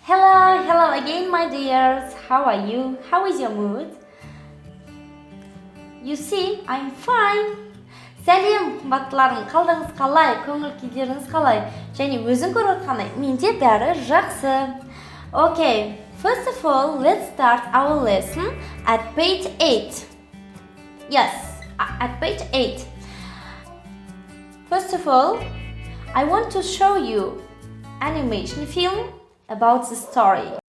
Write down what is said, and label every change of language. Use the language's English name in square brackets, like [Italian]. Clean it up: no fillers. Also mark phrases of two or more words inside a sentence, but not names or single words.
[English] Hello again, my dears. How are you? How is your mood? You see, I'm fine. [Kazakh] Сәлем, қымбаттыларым, қалдыңыз қалай, көңіл күйлеріңіз қалай? Және өзің көріп отқандай, менде бәрі жақсы. [English] Okay, first of all, let's start our lesson at page 8. Yes, at page 8. First of all, I want to show you animation film about the story.